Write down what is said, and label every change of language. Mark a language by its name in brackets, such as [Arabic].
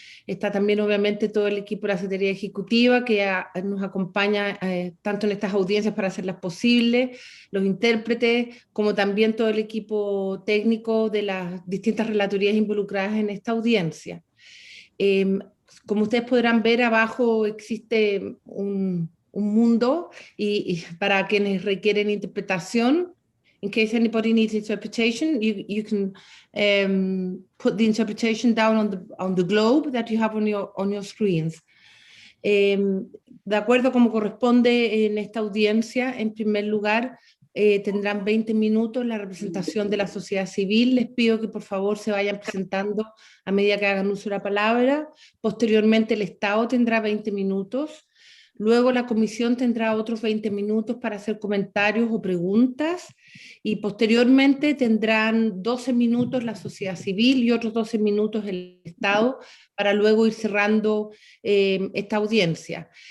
[Spanish] Está también obviamente todo el equipo de la Secretaría Ejecutiva que nos acompaña tanto en estas audiencias para hacerlas posibles, los intérpretes, como también todo el equipo técnico de las distintas relatorías involucradas en esta audiencia. Como ustedes podrán ver, abajo existe un mundo y para quienes requieren interpretación. [English] In case anybody needs interpretation, you can put the interpretation down on the globe that you have on your screens. [Spanish] De acuerdo como corresponde en esta audiencia, en primer lugar, tendrán 20 minutos la representación de la sociedad civil. Les pido que por favor se vayan presentando a medida que hagan uso de la palabra. Posteriormente el Estado tendrá 20 minutos. Luego la comisión tendrá otros 20 minutos para hacer comentarios o preguntas, y posteriormente tendrán 12 minutos la sociedad civil y otros 12 minutos el Estado, para luego ir cerrando esta audiencia.